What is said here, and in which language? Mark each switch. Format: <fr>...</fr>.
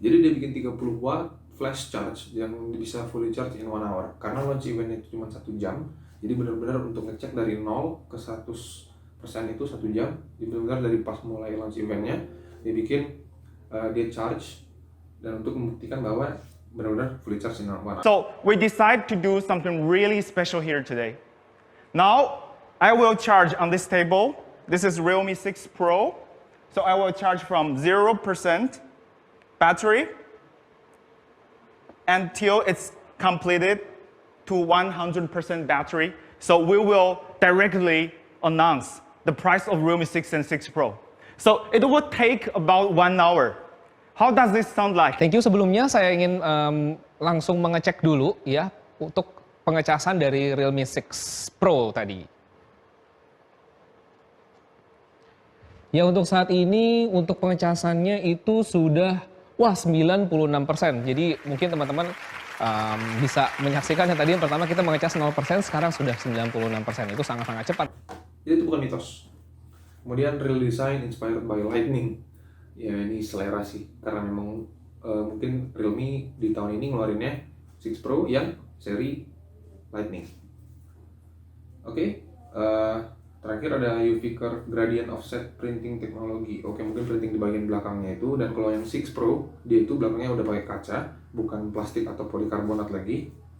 <id>Jadi dia bikin 30 watt flash charge yang bisa</id> <en>fully charge in 1 hour.</en> <id>Karena launch eventnya itu cuma 1 jam. Jadi benar-benar untuk ngecek dari 0 ke 100% itu 1 jam. Jadi benar-benar dari pas mulai launch eventnya dia bikin dia charge dan untuk membuktikan bahwa benar-benar</id> <en>fully charge in 1 hour. So we decide to do something really special here today. Now, I will charge on this table. This is Realme 6 Pro. So I will charge from 0% battery until it's completed to 100% battery. So we will directly announce the price of Realme 6 and 6 Pro. So it will take about 1 hour. How does this sound like? Thank you.</en> <id>Sebelumnya saya ingin langsung mengecek dulu ya untuk pengecasan dari Realme 6 Pro tadi. Ya untuk saat ini untuk pengecasannya itu sudah 96%. Jadi mungkin teman-teman bisa menyaksikan yang tadi yang pertama kita mengecas 0%, sekarang sudah 96%. Itu sangat-sangat cepat. Jadi itu bukan mitos. Kemudian</id> <en>real design inspired by lightning.</en> <id>Ya ini selera sih, karena memang mungkin Realme di tahun ini ngeluarinnya 6 Pro yang seri lightning. Oke, terakhir ada UV Curve Gradient Offset Printing Technology. Oke, mungkin printing di bagian belakangnya itu. Dan kalau yang 6 Pro, dia itu belakangnya udah pakai kaca, bukan plastik atau polikarbonat lagi.</id>